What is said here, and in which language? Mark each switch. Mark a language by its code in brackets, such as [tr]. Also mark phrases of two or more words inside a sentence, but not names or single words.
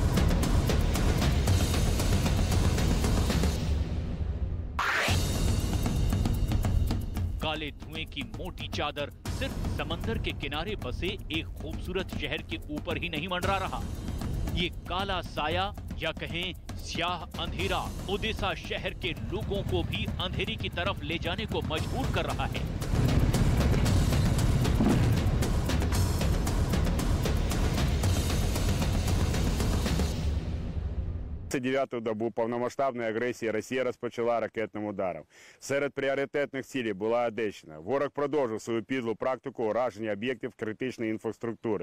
[hi] काले धुएं की मोटी चादर सिर्फ समंदर के किनारे बसे एक खूबसूरत शहर के ऊपर ही नहीं मंडरा रहा। ये काला साया या कहें स्याह अंधेरा ओदेसा शहर के लोगों को भी अंधेरी की तरफ ले जाने को मजबूर कर रहा है। [uk] 29-ту добу повномасштабної агресії Росія розпочала ракетним ударом. Серед пріоритетних цілей була Одещина. Ворог продовжив свою підлу практику ураження об'єктів критичної інфраструктури.